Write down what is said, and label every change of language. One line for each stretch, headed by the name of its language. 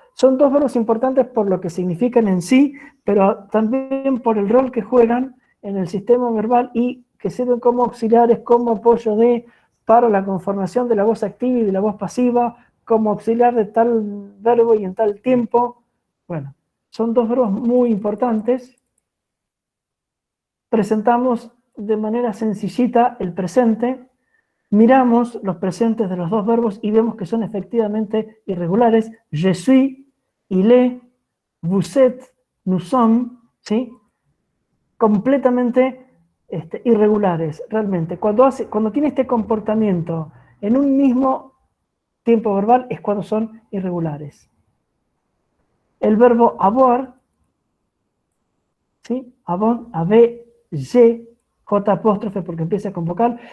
Spanish: Son dos verbos importantes por lo que significan en sí, pero también por el rol que juegan en el sistema verbal y que sirven como auxiliares, como apoyo para la conformación de la voz activa y de la voz pasiva, como auxiliar de tal verbo y en tal tiempo. Bueno, son dos verbos muy importantes. Presentamos de manera sencillita el presente. Miramos los presentes de los dos verbos y vemos que son efectivamente irregulares.
French: Je suis, il est, vous êtes, nous sommes, ¿sí?
Spanish: Completamente irregulares, realmente. Cuando tiene este comportamiento en un mismo tiempo verbal es cuando son irregulares. El verbo avoir, ¿sí? Avoir, habe, je, J apóstrofe porque empieza con vocal.